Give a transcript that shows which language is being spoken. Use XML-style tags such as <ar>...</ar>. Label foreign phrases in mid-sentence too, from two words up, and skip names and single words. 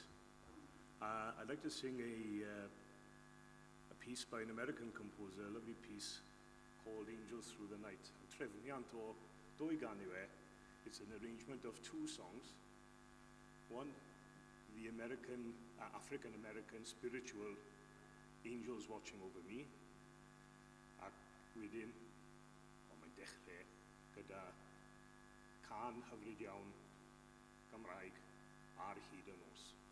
<en>I'd like to sing a piece by an American composer, a lovely piece called Angels Through the Night.</en> <cy>Trefniant o dwy gan yw e.</cy> <en>It's an arrangement of two songs. One, the African-American spiritual Angels Watching Over Me,</en> <cy>ac wedyn, mae'n dechrau gyda can hyfryd iawn Gymraeg ar hyd y nos.</cy>